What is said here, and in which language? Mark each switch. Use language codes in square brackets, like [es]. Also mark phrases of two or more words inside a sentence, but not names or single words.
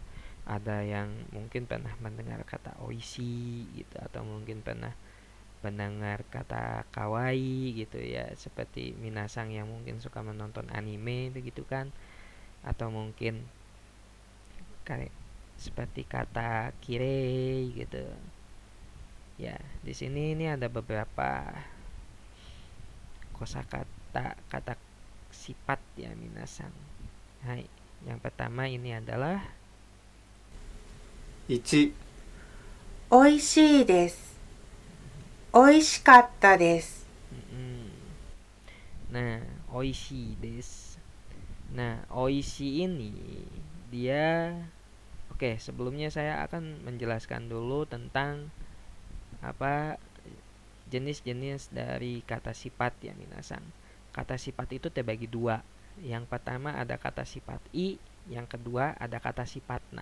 [id] Ada yang mungkin pernah mendengar kata oishi gitu, atau mungkin pernah mendengar kata kawaii gitu ya, seperti minasang yang mungkin suka menonton anime begitu kan, atau mungkin kayak seperti kata kirei gitu ya. Di sini ini ada beberapa kosakata kata sifat ya minasang. Hai, yang pertama ini adalah [ja] 1、おいしいです。おいしかったです。 Nah, おいしいです. [id] Nah, oishi ini dia oke, sebelumnya saya akan menjelaskan dulu tentang jenis-jenis dari kata sifat ya minasang. Kata sifat itu terbagi dua. Yang pertama ada kata sifat i, yang kedua ada kata sifat na.